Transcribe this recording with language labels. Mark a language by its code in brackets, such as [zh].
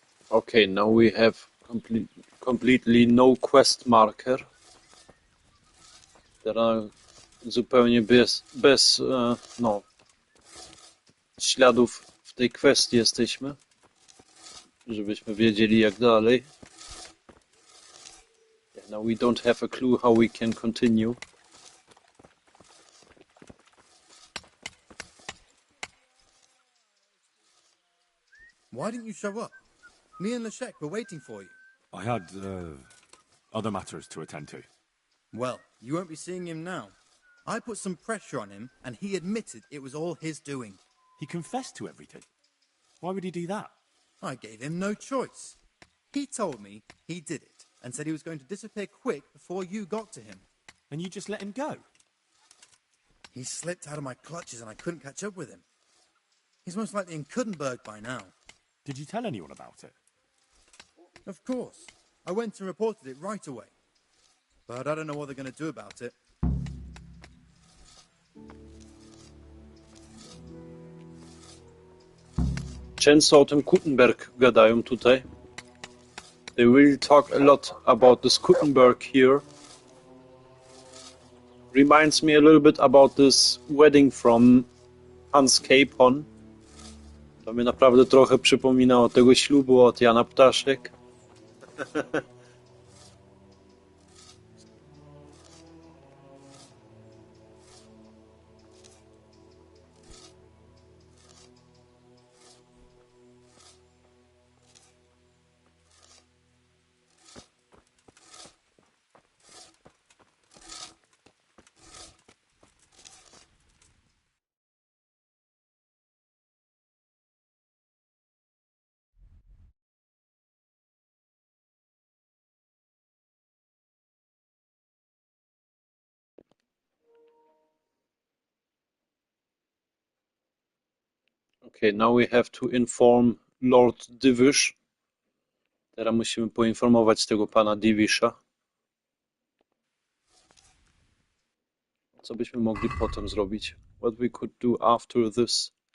[en] Okay, now we have completely no quest marker. [pl] Teraz zupełnie bez no, śladów w tej kwestii jesteśmy, żebyśmy wiedzieli jak dalej. [en] Yeah, now we don't have a clue how we can continue. Why didn't you show up? Me and Leszek were waiting for you. I had, other matters to attend to. Well, you won't be seeing him now. I put some pressure on him, and he admitted it was all his doing. He confessed to everything. Why would he do that? I gave him no choice. He told me he did it, and said he was going to disappear quick before you got to him. And you just let him go? He slipped out of my clutches, and I couldn't catch up with him. He's most likely in Kuttenberg by now. Did you tell anyone about it? Of course. I went and reported it right away. But I don't know what they're going to do about it. [pl] Często o tym Kuttenberg gadają tutaj. [en] They really talk a lot about this Kuttenberg here. Reminds me a little bit about this wedding from Hans Capon. [pl] To mnie naprawdę trochę przypomina o tego ślubu od Jana Ptaszek. [en] Okay, now we have to inform Lord Divish. [pl] Teraz musimy poinformować tego pana Divisha. Co byśmy mogli potem zrobić? [en] What we could do after this?